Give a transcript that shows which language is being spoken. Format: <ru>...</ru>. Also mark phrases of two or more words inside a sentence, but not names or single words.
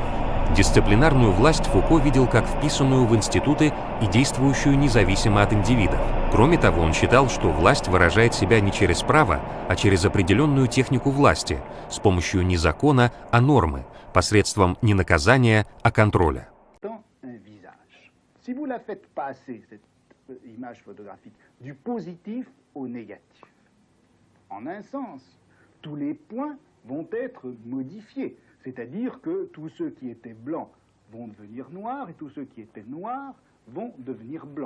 <ru>Дисциплинарную власть Фуко видел как вписанную в институты и действующую независимо от индивидов. Кроме того, он считал, что власть выражает себя не через право, а через определенную технику власти, с помощью не закона, а нормы, посредством не наказания, а контроля.</ru> <fr>Si vous la faites passer, cette image photographique, du positif au négatif, en un sens, tous les points vont être modifiés. C'est-à-dire que tous ceux qui étaient blancs vont devenir noirs et tous ceux qui étaient noirs vont devenir blancs.</fr>